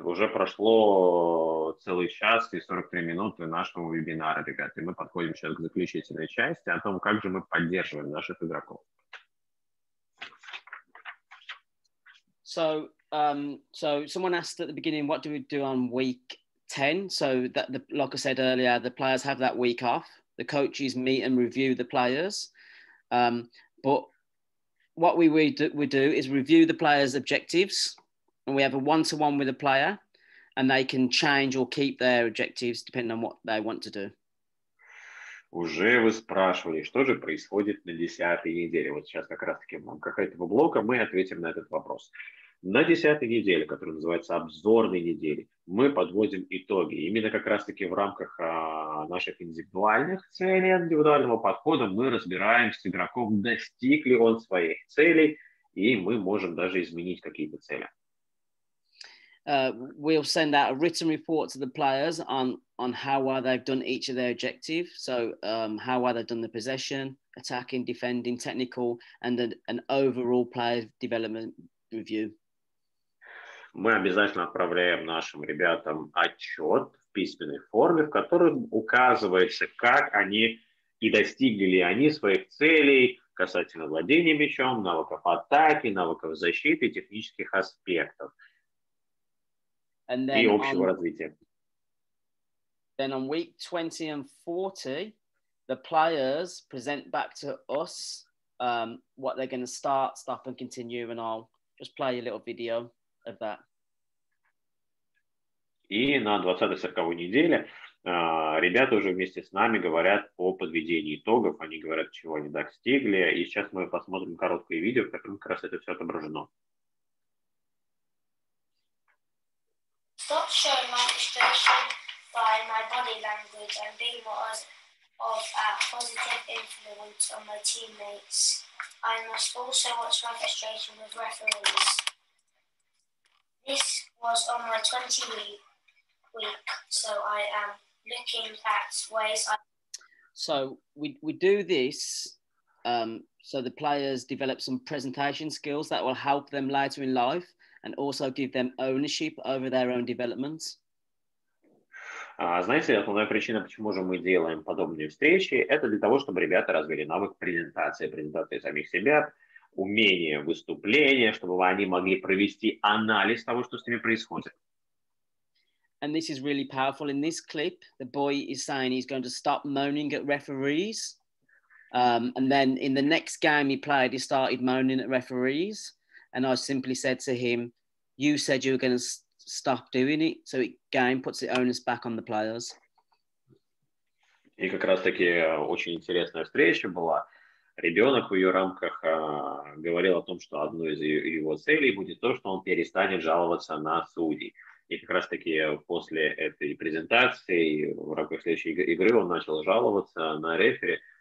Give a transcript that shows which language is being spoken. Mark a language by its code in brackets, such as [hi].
[ru] Уже прошло целый час и 43 минуты нашего вебинара, ребята. И мы подходим сейчас к заключительной части о том, как же мы поддерживаем наших игроков. [en] So someone asked at the beginning, what do we do on week 10? So that, like I said earlier, the players have that week off. The coaches meet and review the players. But what we do is review the players' objectives, and we have a one-to-one with the player, and they can change or keep their objectives depending on what they want to do. [ru] Уже вы спрашивали, что же происходит на 10-й неделе. Вот сейчас как раз-таки в рамках этого блока мы ответим на этот вопрос. На 10-й неделе, которая называется обзорной неделей, мы подводим итоги. Именно как раз-таки в рамках наших индивидуальных целей, индивидуального подхода мы разбираем с игроком, достиг ли он своих целей, и мы можем даже изменить какие-то цели. [en] We'll send out a written report to the players on how well they've done each of their objectives. So how well they've done the possession, attacking, defending, technical, and an overall player development review. [ru] Мы обязательно отправляем нашим ребятам отчет в письменной форме, в котором указывается, как они и достигли ли они своих целей касательно владения мячом, навыков атаки, навыков защиты, технических аспектов и общего развития. [en] Then on week 20 and 40, the players present back to us what they're going to start, stop, and continue, and I'll just play a little video of that. [ru] И на 20-40 неделе ребята уже вместе с нами говорят о подведении итогов, они говорят, чего они достигли, и сейчас мы посмотрим короткое видео, в котором как раз это все отображено. [en] Stop showing my frustration by my body language and be more of a positive influence on my teammates. I must also watch my frustration with referees. This was on my 20-week week, so I am looking at ways I... So we do this so the players develop some presentation skills that will help them later in life and also give them ownership over their own development. [ru] Знаете, основная причина, почему же мы делаем подобные встречи, это для того, чтобы ребята развили навык презентации самих себя, умение выступления, чтобы они могли провести анализ того, что с ними происходит. [en] And this is really powerful. In this clip, the boy is saying he's going to stop moaning at referees. And then in the next game he played, he started moaning at referees. And I simply said to him, you said you were going to stop doing it. So it again puts the onus back on the players. [ru] И как раз-таки очень интересная встреча была. Ребенок в ее рамках говорил о том, что одной из его целей будет то, что он перестанет жаловаться на судей. И как раз-таки после этой презентации в рамках следующей игры он начал жаловаться на рефери.